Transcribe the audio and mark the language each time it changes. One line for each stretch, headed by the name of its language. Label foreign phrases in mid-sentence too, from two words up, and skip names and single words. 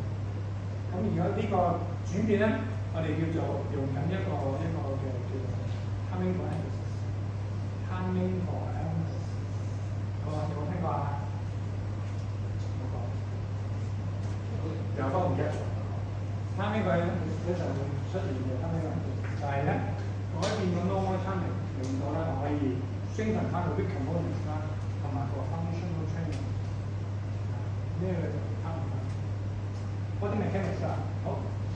Cantonese: 咁而家呢個轉變咧，我哋叫做用緊一個嘅叫做
English: timing for emphasis。 timing for emphasis，
Cantonese: 有冇聽過啊？有方唔一樣。
English: timing for emphasis
Cantonese: 咧就會出現嘅
English: timing for emphasis，
Cantonese: 就係咧改變個
English: normal timing，
Cantonese: 令到咧我可以 strengthen 翻個
English: weak components
Cantonese: 啦，同埋個
English: functional training。
Cantonese: 呢個就
English: timing body mechanics
Cantonese: 啊，好。